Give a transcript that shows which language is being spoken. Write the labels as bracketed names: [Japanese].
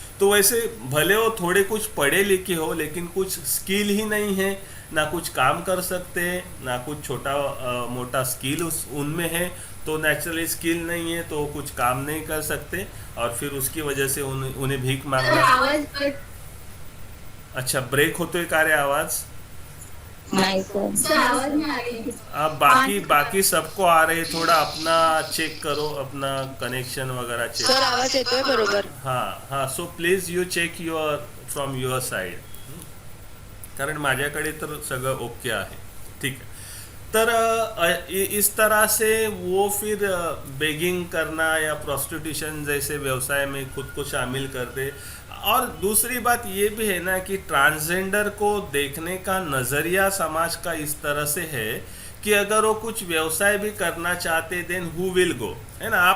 [Hindi] तो वैसे भले वो थोड़े कुछ पढ़े लिखे हो, लेकिन कुछ स्किल ही नहीं है, ना कुछ काम कर सकते, ना कुछ छोटा मोटा स्किल उनमें है, तो नेचुरली स्किल नहीं है तो कुछ काम नहीं कर सकते, और फिर उसकी वजह से उन्हें भीख मांगना. [Marathi] अच्छा, ब्रेक होतोय का रे आवाज? नाही सर. [Hindi] अब बाकी सबको आ रहे, थोड़ा अपना चेक करो, अपना कनेक्शन वगैरह चेक. [Marathi] सर आवाज येतोय बरोबर? [English] हाँ, so please you check your from your side, [Marathi] कारण माझ्याकडे तर सगळं ओके आहे. [Hindi] ठीक है. तर इस तरह से वो फिर बेगिंग करना या प्रोस्टिट्यूशन जैसे व्यवसाय में खुद को शामिल करते. और दूसरी बात ये भी है ना कि ट्रांसजेंडर को देखने का नज़रिया समाज का इस तरह से है कि अगर वो कुछ व्यवसाय भी करना चाहते, [English] then who will go, [Hindi] है ना.